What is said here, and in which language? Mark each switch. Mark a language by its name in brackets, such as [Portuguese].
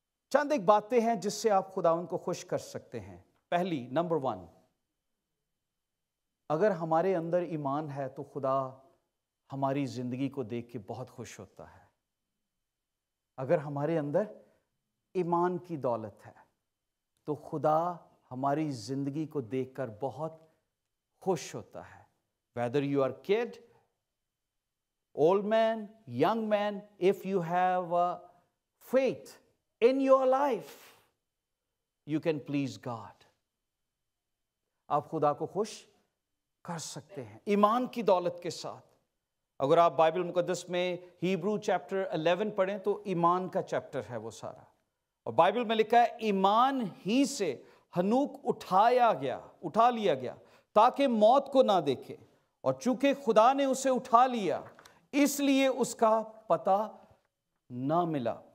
[Urdu] چند ایک باتیں ہیں جس سے آپ خداوند کو خوش کر سکتے ہیں. پہلی، نمبر 1، اگر ہمارے اندر ایمان ہے تو خدا ہماری زندگی کو دیکھ کے بہت خوش ہوتا ہے. اگر ہمارے اندر ایمان کی دولت ہے تو خدا ہماری زندگی کو دیکھ کر بہت خوش ہوتا ہے. [English] Whether you are kid, old man, young man, if you have faith in your life, you can please God. [Urdu] آپ خدا کو خوش کر سکتے ہیں ایمان کی دولت کے ساتھ. اگر آپ بائبل مقدس میں ہیبرو چیپٹر 11 پڑھیں تو ایمان کا چیپٹر ہے وہ سارا. اور بائبل میں لکھا ہے ایمان ہی سے ہنوک اٹھا لیا گیا تاکہ موت کو نہ دیکھے، اور چونکہ خدا نے اسے اٹھا لیا اس لیے اس کا پتہ نہ ملا.